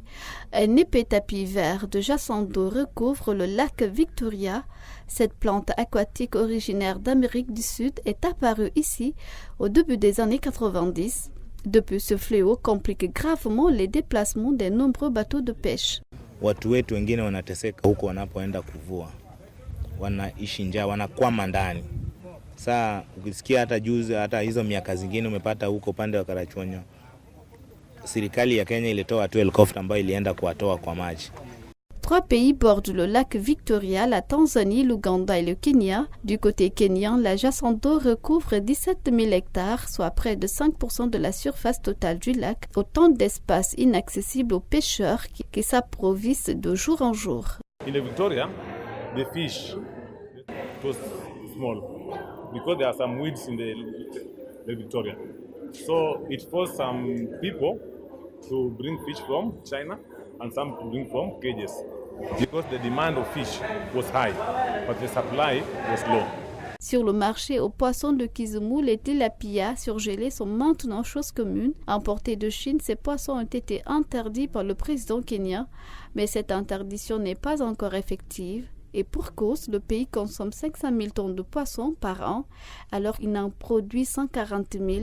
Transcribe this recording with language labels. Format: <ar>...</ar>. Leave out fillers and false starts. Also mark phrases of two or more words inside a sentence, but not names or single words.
<fr>Un épais tapis vert de jassando recouvre le lac Victoria. Cette plante aquatique originaire d'Amérique du Sud est apparue ici au début des années 90. Depuis, ce fléau complique gravement les déplacements des nombreux bateaux de pêche.</fr> <sw>Watu wetu wengine wanateseka huko wanapoenda kuvua. Wanaishi njaa, wanakwama ndani. Saa ukisikia hata juzi hata hizo miaka zingine umepata huko pande wa Karachonyo, serikali ya Kenya ilitoa tu helicopter ambayo ilienda kuwatoa kwa maji.</sw> <fr>3 pays bordent le lac Victoria, la Tanzanie, l'Ouganda et le Kenya. Du côté kenyan, la Jassando recouvre 17 000 hectares, soit près de 5% de la surface totale du lac, autant d'espaces inaccessibles aux pêcheurs qui s'approvisent de jour en jour.</fr> <en>In the Victoria, the fish was small because there are some weeds in the Victoria. So it forced some people to bring fish from China and some to bring from cages because the demand of fish was high, but the supply was low.</en> <fr>Sur le marché aux poissons de Kisumu, les tilapias surgelés sont maintenant chose commune. Importés de Chine, ces poissons ont été interdits par le président kenyan, mais cette interdiction n'est pas encore effective. Et pour cause, le pays consomme 500 000 tonnes de poissons par an, alors qu'il en produit 140 000.</fr>